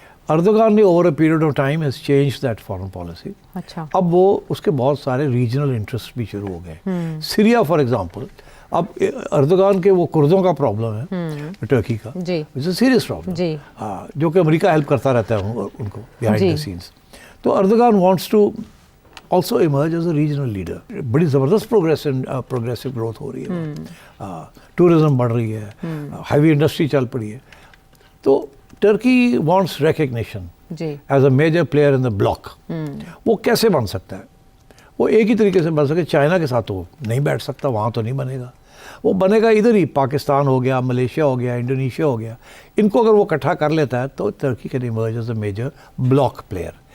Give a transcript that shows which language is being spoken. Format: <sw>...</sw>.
<en>Erdogan ने over a period of time has change that foreign policy.</en> <hi>अच्छा। अब वो उसके बहुत सारे रीजनल इंटरेस्ट भी शुरू हो गए। सीरिया</hi> <en>for example,</en> <hi>अब एर्दोगान के वो कुर्दों का प्रॉब्लम है टर्की का,</hi> <en>it's a serious problem,</en> <hi>जो कि अमेरिका हेल्प करता रहता है उनको</hi> <en>Behind the scenes. तो Erdogan wants to also emerge as a regional leader।</en> <hi>बड़ी ज़बरदस्त प्रोग्रेसिव ग्रोथ हो रही है, टूरिज्म बढ़ रही है, हैवी इंडस्ट्री चल पड़ी है।</hi> <en>तो Turkey wants recognition as a major player in the block.</en> <hi>वो कैसे बन सकता है? वो एक ही तरीके से बन सके, चाइना के साथ तो नहीं बैठ सकता, वहाँ तो नहीं बनेगा, वो बनेगा इधर ही, पाकिस्तान हो गया, मलेशिया हो गया, इंडोनेशिया हो गया, इनको अगर वो इकट्ठा कर लेता है तो</hi> <en>Turkey can emerge as a major block player.</en>